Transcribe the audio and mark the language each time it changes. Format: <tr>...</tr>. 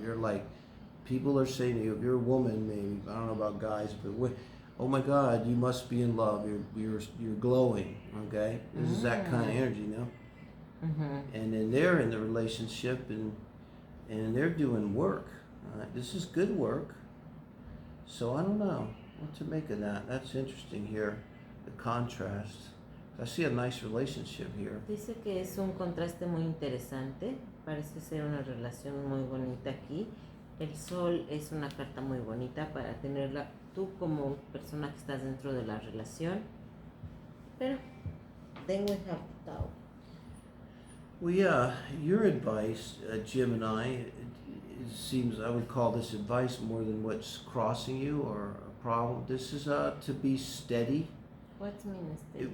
<en>You're like, people are saying to you, if you're a woman, maybe, I don't know about guys, but oh my God, you must be in love. You're glowing. Okay, this is that kind of energy, and then they're in the relationship and they're doing work. This is good work. So I don't know what to make of that. That's interesting here, the contrast. I see a nice relationship here.</en> <es>Dice que es un contraste muy interesante, parece ser una relación muy bonita aquí. El sol es una carta muy bonita para tenerla tú como persona que estás dentro de la relación.</es> <en>Pero, then we have the Tower. Well, yeah, your advice, Gemini, it seems I would call this advice more than what's crossing you or a problem. This is to be steady. What means this?</en>